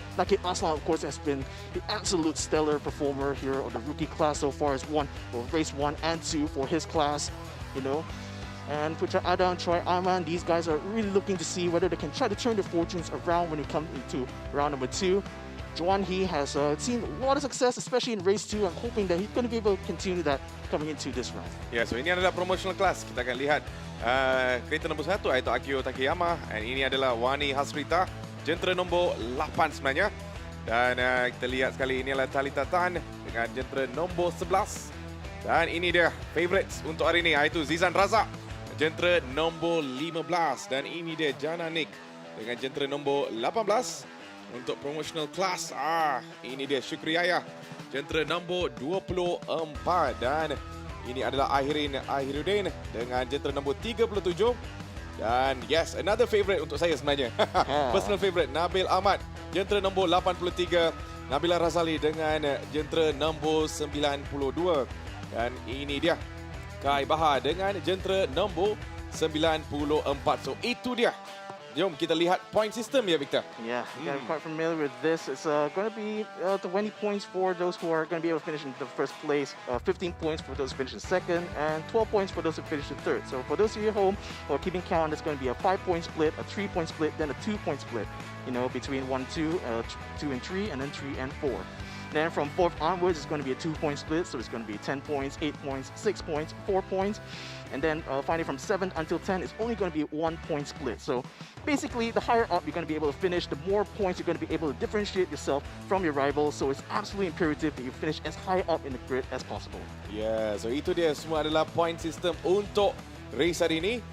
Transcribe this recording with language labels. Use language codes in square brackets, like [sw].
[en] Nakib Aslan, of course, has been the absolute stellar performer here on the rookie class so far as race 1 and 2 for his class, And Putra Adam, Troy Arman, these guys are really looking to see whether they can try to turn their fortunes around when it comes into round number 2. Juan He has seen a lot of success, especially in race 2. I'm hoping that he's going to be able to continue that coming into this round. [ms] Yeah, so ini adalah promotional class. Kita akan lihat kereta nombor 1 iaitu Akio Takayama. Dan ini adalah Wani Hasrita, jentera nombor 8 sebenarnya. Dan kita lihat sekali ini adalah Talitha Tan dengan jentera nombor 11. Dan ini dia favorites untuk hari ini iaitu Zizan Razak, jentera nombor 15. Dan ini dia Jana Nick dengan jentera nombor 18. Untuk promotional class, ini dia Syukri Ayah, jentera nombor 24. Dan ini adalah Ahiruddin dengan jentera nombor 37. Dan [en] yes, another favorite [ms] untuk saya sebenarnya. [en] Personal favorite, [ms] Nabil Ahmad, jentera nombor 83. Nabila Razali dengan jentera nombor 92. Dan ini dia Kai Bahar dengan jentera nombor 94. So itu dia. Jom kita lihat point system ya, Victor. [en] Yeah, I'm quite familiar with this. It's going to be 20 points for those who are going to be able to finish in the first place, 15 points for those who finish in second, and 12 points for those who finish in third. So for those of you at home who are keeping count, it's going to be a 5-point split, a 3-point split, then a 2-point split, between 1, 2, 2 and 3, and then 3 and 4. Then from 4th onwards, it's going to be a 2-point split. So it's going to be 10 points, 8 points, 6 points, 4 points. And then finally from 7th until 10, it's only going to be a 1-point split. So basically, the higher up you're going to be able to finish, the more points you're going to be able to differentiate yourself from your rivals. So it's absolutely imperative that you finish as high up in the grid as possible. [ms] Yeah, so itu dia semua adalah point system untuk race hari ini.